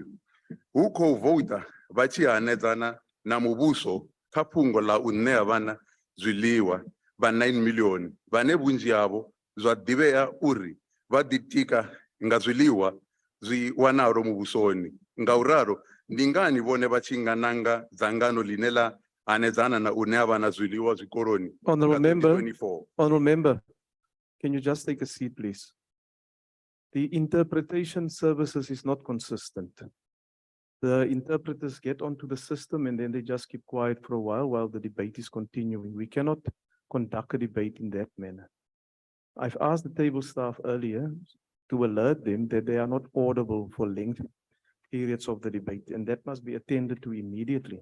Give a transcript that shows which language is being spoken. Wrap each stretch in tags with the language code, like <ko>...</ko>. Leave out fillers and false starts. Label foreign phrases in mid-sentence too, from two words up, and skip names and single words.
<ve>Hu khou vouta vha tshi hanedzana na muvhuso kha fhungo ḽa u ṋea vhana zwiḽiwa vha 9 million vhane vhunzhi havho zwa ḓivhea uri vha ḓitika nga zwiḽiwa zwi wanalo muvhusoni. Ngauralo ndi ngani vhone vha tshi nga nanga dzangano ḽine ḽa hanedzana na u ṋea vhana zwiḽiwa zwikoloni nga 2024.</ve> <en>Honorable member, can you just take a seat, please? The interpretation services is not consistent. The interpreters get onto the system and then they just keep quiet for a while the debate is continuing. We cannot conduct a debate in that manner. I've asked the table staff earlier to alert them that they are not audible for lengthy periods of the debate, and that must be attended to immediately.</en>